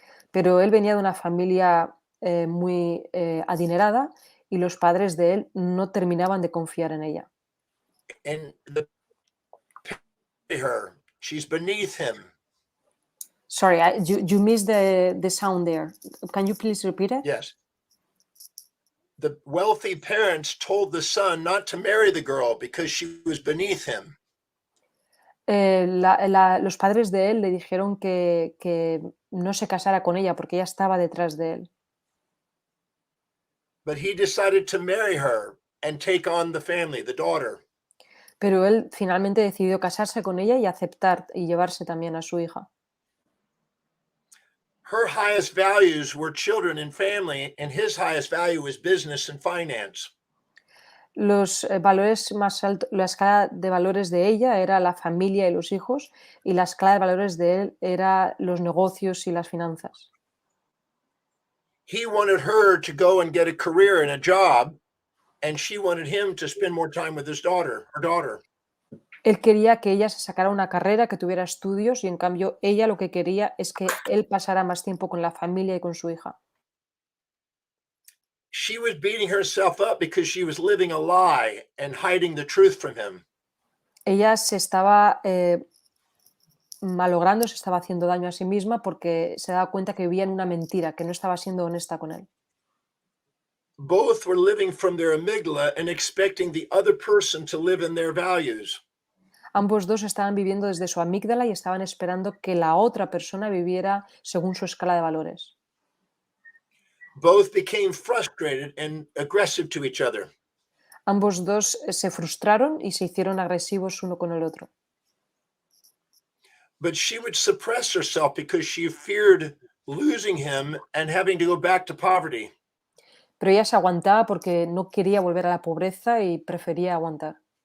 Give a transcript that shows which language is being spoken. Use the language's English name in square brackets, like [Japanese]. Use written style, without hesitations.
[Spanish] Pero él venía de una familia muy adinerada y los padres de él no terminaban de confiar en ella. [English] And she's beneath him. Sorry, you missed the sound there. Can you please repeat it? Yes. The wealthy parents told the son not to marry the girl because she was beneath him. [Spanish] Los padres de él le dijeron que no se casara con ella porque ella estaba detrás de él. [English] But he decided to marry her and take on the family, the daughter. [Spanish] Pero él finalmente decidió casarse con ella y aceptar y llevarse también a su hija. [English] Her highest values were children and family, and his highest value was business and finance. [Spanish] Los valores más altos, la escala de valores de ella era la familia y los hijos, y la escala de valores de él era los negocios y las finanzas. [English] He wanted her to go and get a career and a job, and she wanted him to spend more time with his daughter, her daughter. [Spanish] Él quería que ella se sacara una carrera, que tuviera estudios, y en cambio ella lo que quería es que él pasara más tiempo con la familia y con su hija. [English] She was beating herself up because she was living a lie and hiding the truth from him. [Spanish] Ella se estaba malogrando, se estaba haciendo daño a sí misma porque se daba cuenta que vivía en una mentira, que no estaba siendo honesta con él. [English] Both were living from their amygdala and expecting the other person to live in their values. [Spanish] Ambos dos estaban viviendo desde su amígdala y estaban esperando que la otra persona viviera según su escala de valores. [English] Both became frustrated and aggressive to each other. [Spanish] Ambos dos se frustraron y se hicieron agresivos uno con el otro. [English] But she would suppress herself because she feared losing him and having to go back to poverty. [Spanish] Pero ella se aguantaba porque no quería volver a la pobreza y prefería aguantar.